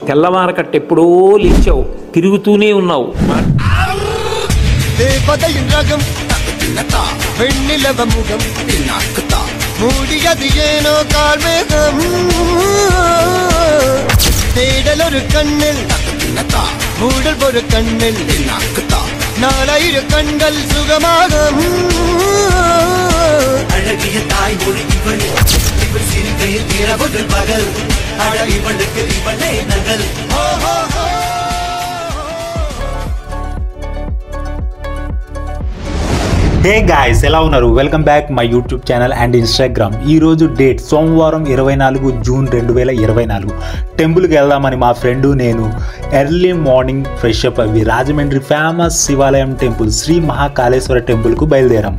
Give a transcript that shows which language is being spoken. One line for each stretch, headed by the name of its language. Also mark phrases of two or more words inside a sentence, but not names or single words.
Telugu: తెల్లవారకట్ట ఎప్పుడో లేచావు, తిరుగుతూనే ఉన్నావు.
Tamil: தேடலொரு கண்ணில் மூடல் ஒரு கண்ணில் நாலாயிர கண்கள் சுகமாக அழகிய தாய்மொழி இவள் இவள் சிரிக்கையில் இரவுகள் பகல் அழ இவளுக்கு இவளே நகல்.
English: Hey guys,
Telugu: ఎలా ఉన్నారు?
English: Welcome back my YouTube channel and Instagram. ఈరోజు డేట్ సోమవారం 24 జూన్ 2024.
Telugu: టెంపుల్కి వెళ్దామని మా ఫ్రెండు నేను
English: early morning fresh up
Telugu: అవి రాజమండ్రి ఫేమస్ శివాలయం టెంపుల్ శ్రీ మహాకాళేశ్వర టెంపుల్కు బయలుదేరాం.